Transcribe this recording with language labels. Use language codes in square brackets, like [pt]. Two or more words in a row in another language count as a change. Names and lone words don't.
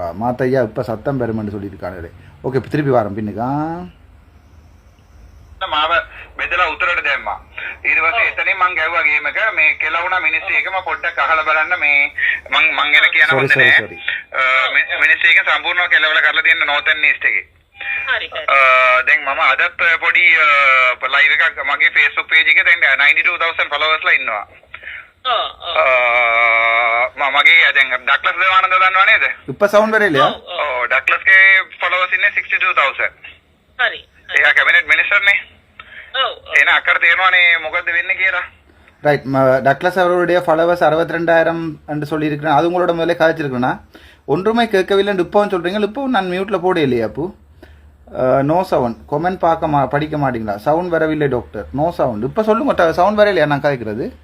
[ta] மாத்தையா இப்போ சத்தம் பெருமென்று சொல்லியிருக்காங்களே. ஓகே, இப்போ திருப்பி வரேன் பின்னுக்கா. [si] මාව බෙදලා උතරට දැම්මා. ඊට පස්සේ එතනින් මං ගැව්වා ගේම් එක. මේ කෙලවුණා මිනිස්සු එක මම පොඩ්ඩක් අහලා බලන්න මේ මං ගැන කියන්න හොඳ නෑ. මිනිස්සු එක සම්පූර්ණව කෙලවලා කරලා තියෙන [en] Northern East [si] එකේ. හරි හරි. දැන් මම අදත් පොඩි ලයිව් එකක් මගේ Facebook page එකේ දැන් 92,000 followers ලා ඉන්නවා. මගේ දැන් ඩක්ලස් දේවානන්ද දන්නව නේද? [ta] இப்போ சவுண்ட் வரே இல்லையா? [si] ඔව්, ඩක්ලස්ගේ followers ඉන්නේ 62,000. හරි. එයා [en] cabinet minister [si] නේ. ඔව්. එහෙනම් අක්කට තේරෙනවනේ මොකද්ද වෙන්නේ කියලා. [ta] ரைட், டக்ளஸ் அவருடைய ஃபாலோவர்ஸ் 62,000 என்று சொல்லியிருக்கிறேன். அது உங்களோட முதல்ல காய்ச்சிருக்கேன்னா ஒன்றுமே கேட்கவில்லை. இப்போவும் சொல்கிறீங்க, இப்போவும் நான் மியூட்டில் போட இல்லையா? அப்போ [en] no sound, [ta] கொமெண்ட் படிக்க மாட்டீங்களா? சவுண்ட் வரவில்லை டாக்டர், [en] no sound. [ta] இப்போ சொல்லுங்க, சவுண்ட் வர இல்லையா நான் காய்க்கிறது?